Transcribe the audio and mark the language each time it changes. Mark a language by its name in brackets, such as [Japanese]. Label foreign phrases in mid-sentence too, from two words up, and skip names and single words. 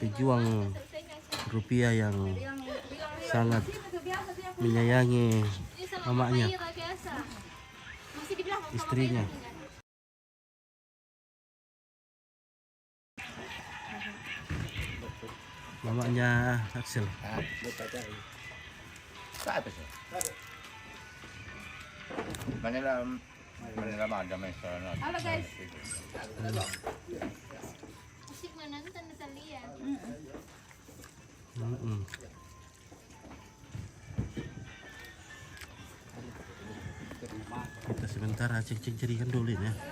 [Indonesian] pejuang rupiah yang sangat menyayangi mamanya, Biasa. Masih dibilang istrinya. Mamanya Axel. Manila madam ay sa Halo guys. Musik menonton Natalia. Mm-mm. Kita sementara cek-cek jaringan dulu ini ya.